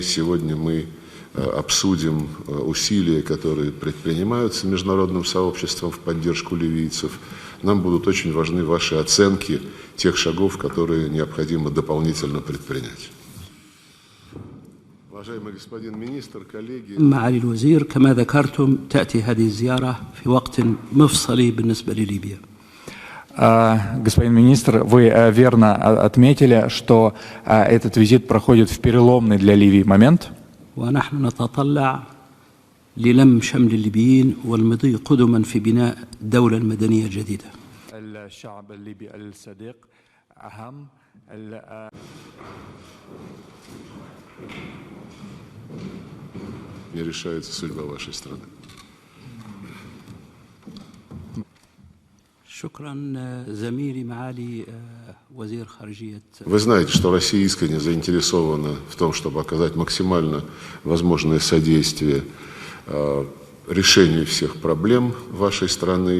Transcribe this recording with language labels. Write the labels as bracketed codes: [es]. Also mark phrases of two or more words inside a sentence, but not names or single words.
[ru] Сегодня мы обсудим усилия, которые предпринимаются международным сообществом в поддержку ливийцев. Нам будут очень важны ваши оценки тех шагов, которые необходимо дополнительно предпринять. Уважаемый господин министр, коллеги. [ar] معالي الوزير، كما ذكرتم تأتي هذه الزيارة في وقت مفصلي بالنسبة لليبيا. [ru] Господин министр, вы верно отметили, что этот визит проходит в переломный для Ливии момент. [ar] ونحن نتطلع للم شمل الليبيين والمضي قدما في بناء دولة مدنية جديدة. الشعب الليبي الصديق أهم. [ru] Не решается судьба вашей страны. Вы знаете, что Россия искренне заинтересована в том, чтобы оказать максимально возможное содействие решению всех проблем вашей страны.